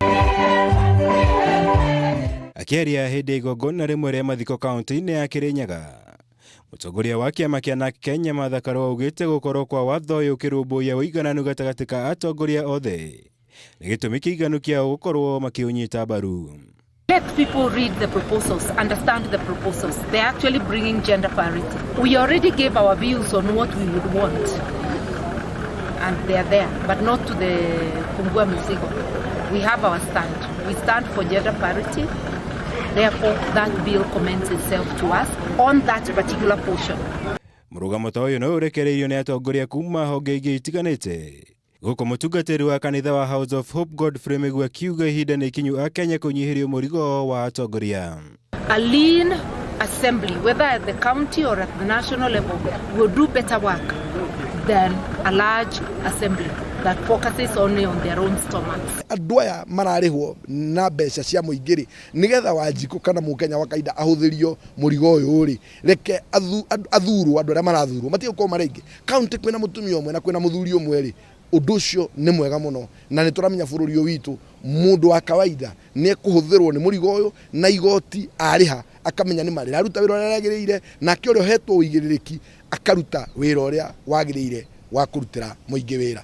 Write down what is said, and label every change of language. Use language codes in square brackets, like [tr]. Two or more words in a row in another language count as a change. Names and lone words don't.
[ki] Akĩaria hĩndĩ igongona rĩmwe rĩa mathiko kaunti-inĩ ya Kirinyaga, Mutongoria wa kiama kĩa Narc Kenya Martha Karua augĩte gũkorwo kwa watho ũyũ ũkĩrũmbũiya ũigananu gatagatĩ ka atongoria othe nĩ gĩtũmi kĩiganu kĩao gũkorwo makĩũnyita mbaru. [en] Let people read the proposals, understand the proposals. They're actually bringing gender parity. We already gave our views on what we would want, and they're there, but not to the Punguza Mzigo. We have our stand. We stand for gender parity. Therefore, that bill commends itself to us on that particular portion. [ki] Mũrũgamo ta ũyũ no ũrekereirio nĩ atongoria kuma honge ingĩ itiganĩte. Gũkũ mũtungatĩri wa kanitha wa House of Hope Godfrey Migwi akiuga ihinda nĩ ikinyu a Kenya kũnyihirio mũrigo wa atongoria. [en] A lean assembly, whether at the county or at the national level, will do better work than a large assembly that focuses only on their own stomachs. [ki] Andũ aya mararĩhwo na mbeca cia mũingĩ nigetha Wanjikũ kana Mũkenya wa kaida ahũthĩrio mũrigo ũyũ rĩ, reke athurwo andũ arĩa marathurwo matigũkorwo maraingĩ. County kwĩna mũtumia ũmwe na kwĩna mũthuri ũmwe rĩ, ũndũ ũcio nĩ mwega mũno na nĩ tũramenya bũrũri ũyũ witũ mũndũ wa kawaida nĩ kũhũthĩrwo nĩ mũrigo ũyũ na igoti arĩha akamenya nĩ marĩ aruta wĩra ũrĩa wagĩrĩire na kĩo ũrĩa hetwo ũigĩrĩrĩki akaruta wĩra ũrĩa wagĩrĩire wa kũrutĩra mũingĩ wĩra.